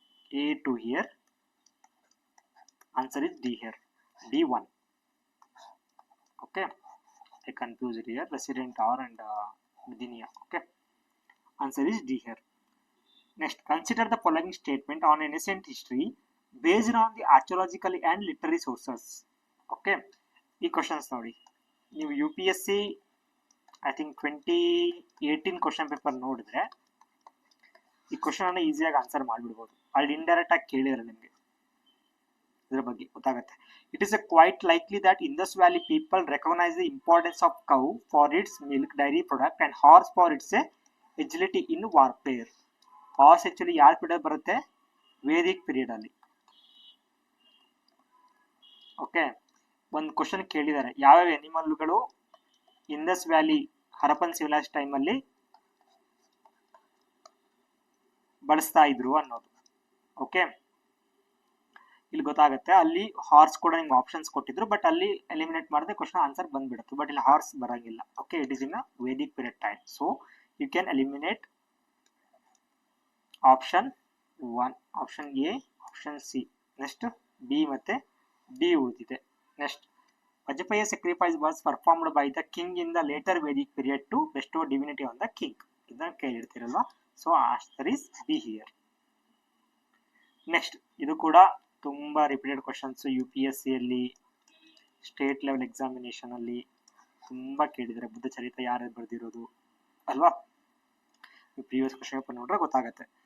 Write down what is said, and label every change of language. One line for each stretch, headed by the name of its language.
English: A to here. Answer is D here. D1. Okay. I confused here. Resident R and Luthinia. Okay. Answer is D here. Next, consider the following statement on ancient history based on the archaeological and literary sources. Okay.
Kannada: ಈ questions ನೋಡಿ, ನೀವು UPSC I think 2018 question paper ನೋಡಿದ್ರೆ ಈ question ಅನ್ನ ಈಸಿಯಾಗಿ answer ಮಾಡ್ಬಿಡ್ಬೋದು. ಅಲ್ಲಿ indirect ಆಗಿ ಕೇಳಿದ್ರೆ ನಿಮಗೆ ಇದರ ಬಗ್ಗೆ ಗೊತ್ತಾಗುತ್ತೆ.
English: It is quite likely that Indus valley people recognise the importance of cow for its milk dairy product and horse for its agility in warfare.
Kannada: Horse actually ಯಾರ ಪೀರಿಯಡ್ ಬರುತ್ತೆ? ವೇದಿಕ್ ಪೀರಿಯಡ್ ಅಲ್ಲಿ. Okay, ಒಂದು question ಕೇಳಿದ್ದಾರೆ, ಯಾವ್ಯಾವ ಅನಿಮಲ್ಗಳು Indus valley Harappan civilise time ಅಲ್ಲಿ ಬಳಸ್ತಾ ಇದ್ರು ಅನ್ನೋದು. ಓಕೆ, ಇಲ್ಲಿ ಗೊತ್ತಾಗುತ್ತೆ. ಅಲ್ಲಿ ಹಾರ್ಸ್ ಕೂಡ ನಿಮ್ಗೆ ಆಪ್ಷನ್ಸ್ ಕೊಟ್ಟಿದ್ರು, ಬಟ್ ಅಲ್ಲಿ ಎಲಿಮಿನೇಟ್ ಮಾಡಿದ್ರೆ ಕ್ವಶನ್ ಆನ್ಸರ್ ಬಂದ್ಬಿಡುತ್ತೆ.
English: but
Kannada: ಇಲ್ಲಿ ಹಾರ್ಸ್ ಬರಂಗಿಲ್ಲ.
English: Okay, it is in Vedic period time. So you can eliminate option 1, option A, option C.
Kannada: Next B ಮತ್ತೆ ಡಿ ಉಳಿದಿದೆ.
English: Next, Vajapeya sacrifice was performed by the king in the later Vedic period to bestow divinity on the king.
Kannada: ಇದನ್ನ ಕೇಳಿರ್ತೀರಲ್ವಾ?
English: So answer is B here.
Kannada: Next, ಇದು ಕೂಡ ತುಂಬಾ repeated questions UPSC ಅಲ್ಲಿ, state level examination ಅಲ್ಲಿ ತುಂಬಾ ಕೇಳಿದರೆ. ಬುದ್ಧ ಚರಿತ್ರ ಯಾರು ಬರೆದಿರೋದು ಅಲ್ವಾ? ಪ್ರೀವಿಯಸ್ ಕ್ವಶನ್ ಪೇಪರ್ ನೋಡ್ರೆ ಗೊತ್ತಾಗತ್ತೆ.